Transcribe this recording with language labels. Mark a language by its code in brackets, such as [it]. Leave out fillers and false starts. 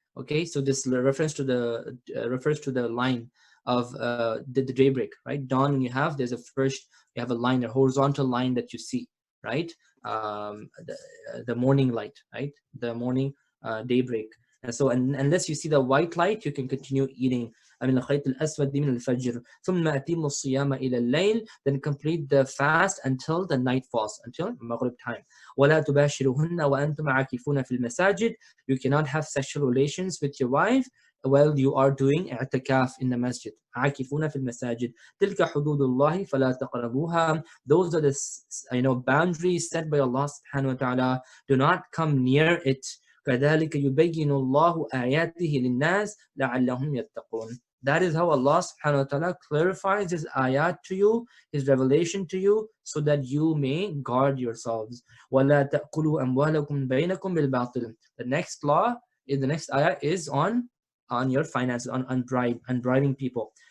[en] Okay, so this refers to the line of the daybreak, right? Dawn, when you have, you have a line, a horizontal line that you see, right? The morning light, right? The morning daybreak. And so unless you see the white light, you can continue eating. [ar] من الخيط الأسود من الفجر ثم أتم الصيام إلى الليل. [en] Then complete the fast until the night falls, until Maghrib time. [ar] ولا تباشرهن وأنتم عاكفون في المساجد. [en] You cannot have sexual relations with your wife while you are doing i'tikaf in the masjid. [ar] عاكفون في المساجد تلك حدود الله فلا تقربوها. [en] Those are the boundaries set by Allah subhanahu wa ta'ala. Do not come near it. [ar] كذلك يبين الله آياته للناس لعلهم يتقون. [en] That is how Allah subhanahu wa ta'ala clarifies His ayat to you, His revelation to you, so that you may guard yourselves. [ar] وَلَا تَأْكُلُوا أَمْوَالَكُمْ بَيْنَكُمْ بِالْبَاطِلِ. [en] The next law, the next ayat is on your finances, on bribing people.